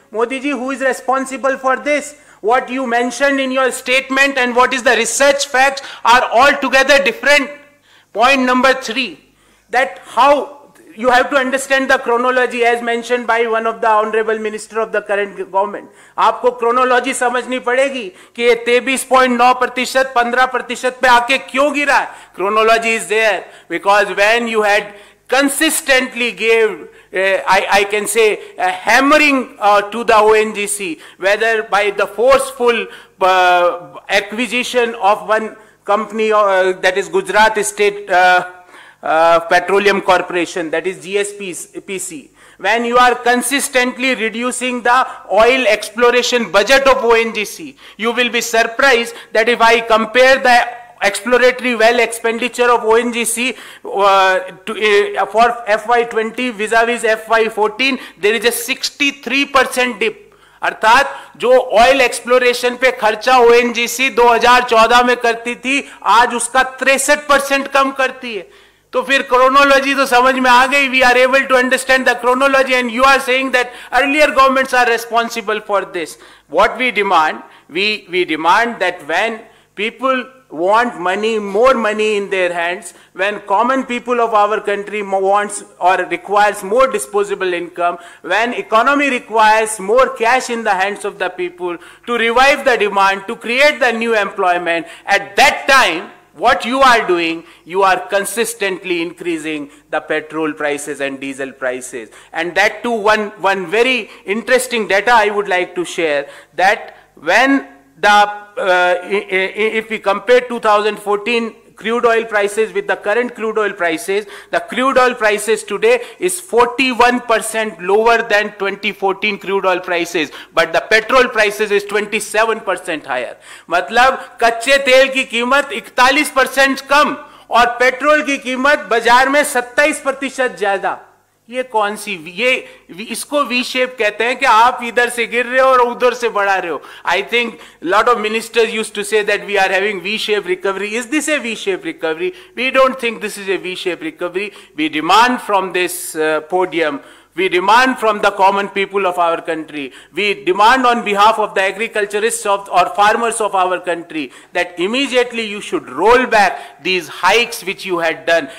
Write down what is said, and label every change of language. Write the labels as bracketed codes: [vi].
[en] Modi ji, who is responsible for this? What you mentioned in your statement and what is the research facts are altogether different. Point number 3, that how you have to understand the chronology as mentioned by one of the Honorable Minister of the current government. [hi] आपको chronology समझनी पड़ेगी कि ये 23.9%, 15% पे आके क्यों गिरा? [en] Chronology is there because when you had consistently gave, I can say, a hammering to the ONGC, whether by the forceful acquisition of one company, that is Gujarat State Petroleum Corporation, that is GSPC, when you are consistently reducing the oil exploration budget of ONGC, you will be surprised that if I compare the exploratory well expenditure of ONGC for FY20 vis-a-vis FY14, there is a 63% dip. [hi] अर्थात जो oil exploration पे खर्चा ONGC 2014 में करती थी, आज उसका 63% कम करती है. तो फिर क्रोनोलॉजी तो समझ में आ गई. [en] We are able to understand the chronology and you are saying that earlier governments are responsible for this. What we demand, we demand that when people want money, more money in their hands, when common people of our country wants or requires more disposable income, when economy requires more cash in the hands of the people to revive the demand, to create the new employment, at that time, what you are doing, you are consistently increasing the petrol prices and diesel prices. And that too, one very interesting data I would like to share, that when if we compare 2014 crude oil prices with the current crude oil prices, the crude oil prices today is 41% lower than 2014 crude oil prices, but the petrol prices is 27% higher. [hi] मतलब कच्चे तेल की कीमत 41% कम और petrol की कीमत बाजार में 27% ज्यादा. ये कौन सी, ये इसको वी शेप कहते हैं कि आप इधर से गिर रहे हो और उधर से बढ़ा रहे हो. [en] I think lot of ministers used to say that we are having V shape recovery. Is this a V shape recovery? We don't think this is a V shape recovery. We demand from this podium, we demand from the common people of our country, we demand on behalf of the agriculturists or farmers of our country that immediately you should roll back these hikes which you had done.